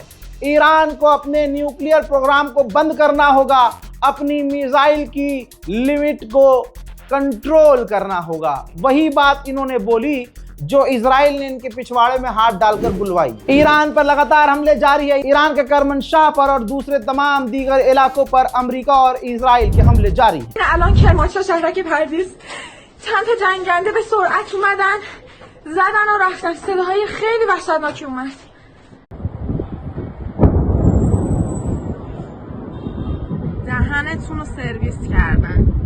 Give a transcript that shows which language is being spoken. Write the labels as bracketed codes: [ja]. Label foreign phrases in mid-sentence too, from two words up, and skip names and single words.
[hi] ईरान को अपने [en] nuclear program [hi] को बंद करना होगा, अपनी मिसाइल की लिमिट को कंट्रोल करना होगा। वही बात इन्होंने बोली जो इजराइल ने इनके पिछवाड़े में हाथ डालकर बुलवाई। ईरान पर लगातार हमले जारी है। ईरान के करमनशाह पर और दूसरे तमाम दीगर इलाकों पर अमेरिका और इजराइल के हमले जारी हैं। [fa] الان کرمانشاه شهرک پرویز چند تا جنگنده به سرعت اومدن زدن و رفتن. صداهای خیلی وحشتناکی اومد. دهنتون رو سرویس کردن.